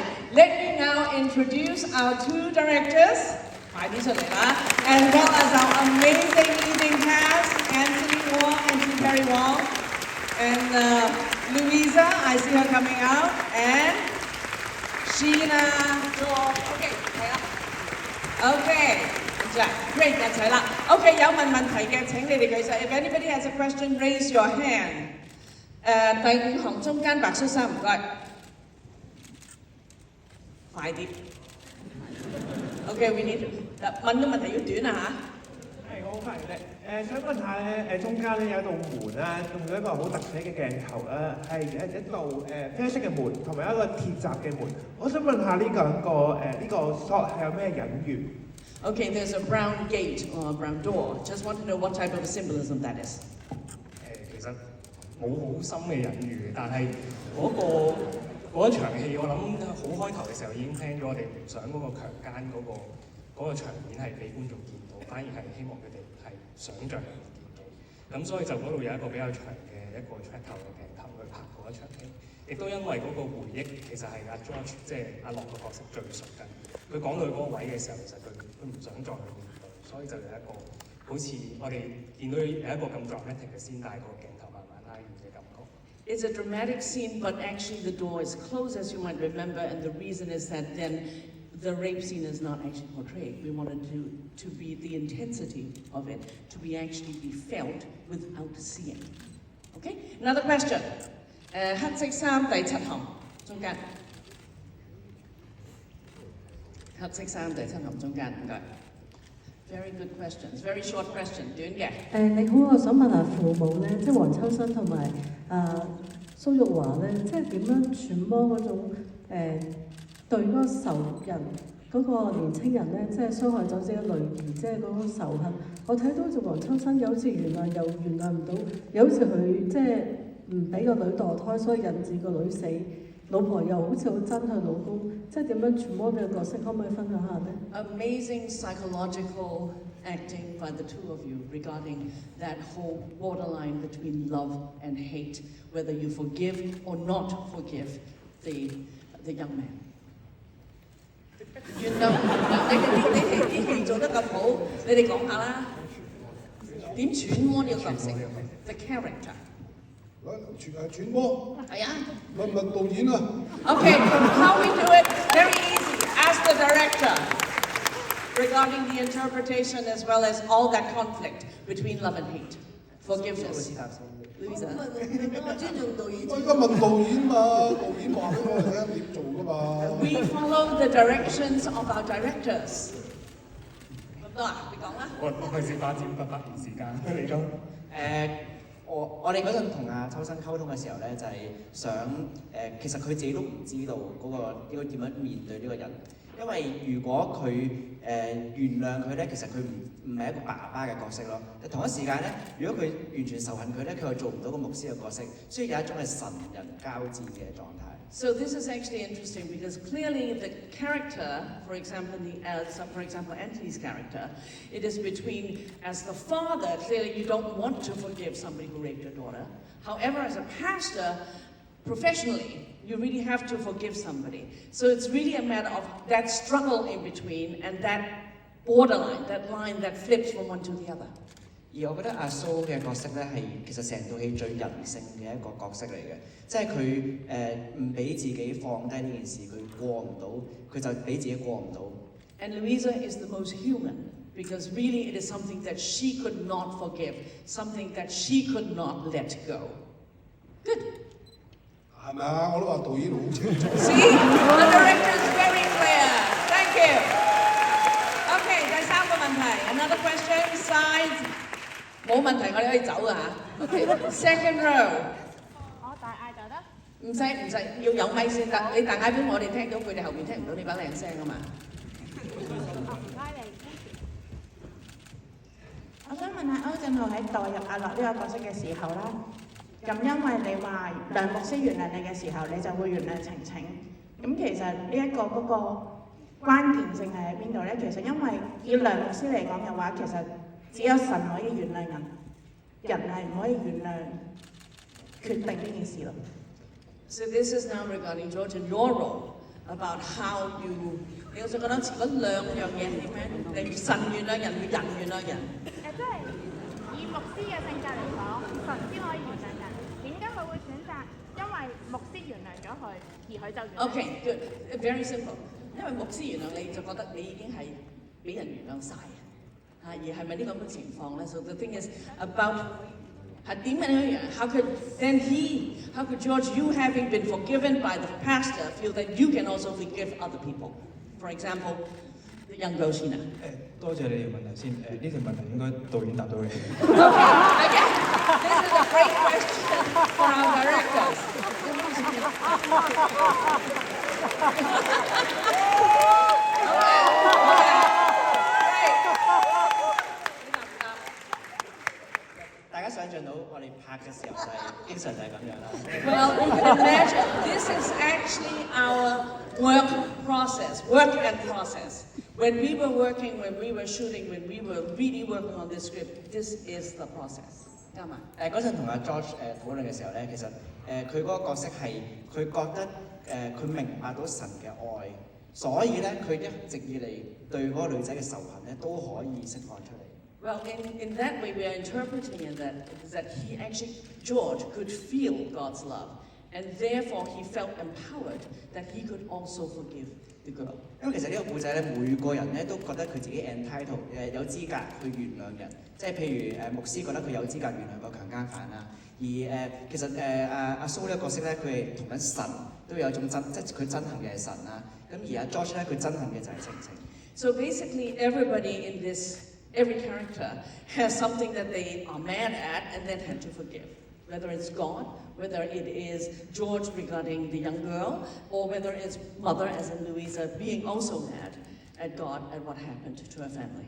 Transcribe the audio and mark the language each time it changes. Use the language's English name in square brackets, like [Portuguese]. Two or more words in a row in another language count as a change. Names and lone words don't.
[English] Let me now introduce our two directors, as well as our amazing evening cast, Anthony Wong and Terry Wong. And Louisa, I see her coming out, and Sheena George. Okay, great, [Cantonese] 一齊啦。Okay， 有問題嘅請你哋舉手。 [English] If anybody has a question, raise your hand。 [Cantonese] 第五行中間白恤衫，唔該，快啲。 [English] Okay，we need [Cantonese] 問嘅問題要短啊嚇。係，我好快嘅。想問下咧，中間咧有一道門啦，用咗一個好特寫嘅鏡頭啦，係一道啡色嘅門，同埋一個鐵閘嘅門。我想問下呢兩個呢個 shot 係有咩隱喻 [English] ？Okay, there's a brown gate or a brown door. Just want to know what type of symbolism that is. [Cantonese] 其實冇好深嘅隱喻，但係嗰一場戲，我諗好開頭嘅時候已經 plan 咗，我哋唔想嗰個強姦嗰個場面係俾觀眾見到，反而係希望佢哋係想像嚟見到。咁所以就嗰度有一個比較長嘅一個 track 頭嘅鏡頭去拍嗰一場戲，亦都因為嗰個回憶其實係阿 George 即係阿樂個角色最熟緊。佢講到嗰個位嘅時候，其實佢唔想再去面對，所以就有一個好似我哋見到有一個咁 dramatic 嘅先帶個鏡頭慢慢拉遠嘅感覺。 [English] It's a dramatic scene, but actually the door is closed, as you might remember, and the reason is that then the rape scene is not actually portrayed. We wanted to be the intensity of it, to be actually be felt without seeing. Okay? Another question. [Cantonese] 黑色衫第七行中間。黑色衫第七行中間， [English] 唔該。Very good questions, very short question， [Cantonese] 短嘅。你好，我想問下父母咧，即係黃秋生同埋蘇玉華咧，即係點樣揣摩嗰種對嗰個仇人嗰個年青人咧，即係傷害咗自己女兒，即係嗰種仇恨。我睇到就黃秋生有好似原諒又原諒唔到，有好似佢即係唔俾個女墮胎，所以引致個女死。老婆又好似好憎佢老公，即係點樣揣摩呢個角色，可唔可以分享下呢？ [English] Amazing psychological acting by the two of you regarding that whole borderline between love and hate, whether you forgive or not forgive the young man. [Cantonese] 原諒，你哋啲戲做得咁好，你哋講下啦，點揣摩呢個角色 ？ [English] The character. [Cantonese] 揣摩係啊，問導演啊。 [English] Okay, how we do it? Very easy. Ask the director regarding the interpretation as well as all that conflict between love and hate. Forgiveness. Louisa. [Cantonese] 我尊重導演。我而家問導演嘛，導演話俾我哋聽點做㗎嘛。 [English] We follow the directions of our directors. [Cantonese] 咁多啊？你講啦。我費事發展不發言時間，你講。我哋嗰陣同阿秋生溝通嘅時候咧，就係想其實佢自己都唔知道嗰個應該點樣面對呢個人，因為如果佢原諒佢咧，其實佢唔係一個爸爸嘅角色咯。同一時間咧，如果佢完全仇恨佢咧，佢又做唔到個牧師嘅角色，所以有一種係神人交戰嘅狀態。 [English] So this is actually interesting because clearly the character, for example, Anthony's character, it is between, as the father, clearly you don't want to forgive somebody who raped your daughter. However, as a pastor, professionally, you really have to forgive somebody. So it's really a matter of that struggle in between and that borderline, that line that flips from one to the other. [Cantonese] 而我覺得阿蘇嘅角色咧係其實成套戲最人性嘅一個角色嚟嘅，即係佢唔俾自己放低呢件事，佢過唔到，佢就俾自己過唔到。 [English] And Louisa is the most human because really it is something that she could not forgive, something that she could not let go. Good. [Cantonese] 係咪啊？我都話導演好清楚。 [English] See, the director is very clear. Thank you. Okay, [Cantonese] 第三個問題 [English] ，another question, sides. [Cantonese] 冇問題，我哋可以走㗎嚇。 [English] Okay, second row。 [Cantonese] 我大嗌就得。唔使，要有咪先得。你大嗌俾我哋聽到，佢哋後面聽唔到你把靚聲啊嘛。唔該你。我想問下歐振豪喺代入阿樂呢個角色嘅時候啦，咁因為你話梁牧師原諒你嘅時候，你就會原諒晴晴。咁其實呢一個嗰個關鍵性係喺邊度咧？其實因為以梁牧師嚟講嘅話，其實只有神可以原諒人，人係唔可以原諒決定呢件事咯。 [English] So this is now regarding George and your role. about how you [Cantonese] 你好似覺得嗰兩樣嘢係點樣？你神原諒人，人原諒人。即係以牧師嘅性格嚟講，神先可以原諒人。點解佢會選擇因為牧師原諒咗佢，而佢就原諒 [English] Okay, good, very simple。 [Cantonese] 因為牧師原諒你就覺得你已經係俾人原諒晒而係咪呢個咁嘅情況咧 [English] ？So the thing is about [Cantonese] 係點樣樣 [English] ？How could George, you having been forgiven by the pastor, feel that you can also forgive other people? For example, the young girl Sheena. [Cantonese] 多謝你條問題先。呢條問題應該導演答到你。 [English] Okay, again, this is a great question for our directors. Okay. [Cantonese] 大家想象到我哋拍嘅時候就係經常就係咁樣啦。 [English] Well, you can imagine this is actually our work and process. When we were working, when we were shooting, when we were really working on this script, this is the process. [Cantonese] 啱嘛？嗰陣同阿 George 討論嘅時候咧，其實佢嗰個角色係佢覺得佢明白到神嘅愛，所以咧佢一直以嚟對嗰個女仔嘅仇恨咧都可以釋放出嚟。 [English] Well, in that way, we are interpreting it that he actually, George, could feel God's love, and therefore he felt empowered that he could also forgive the girl. [Cantonese] 因為其實呢個故仔咧，每個人咧都覺得佢自己 entitled 有資格去原諒人，即係譬如牧師覺得佢有資格原諒個強姦犯啦，而其實阿蘇呢個角色咧，佢係同緊神都有一種憎，即係佢憎恨嘅係神啦，咁而阿 George 咧佢憎恨嘅就係晴晴。 [English] So basically, everybody in every character has something that they are mad at and then had to forgive. Whether it's God, whether it is George regarding the young girl, or whether it's mother, as in Louisa, being also mad at God at what happened to her family.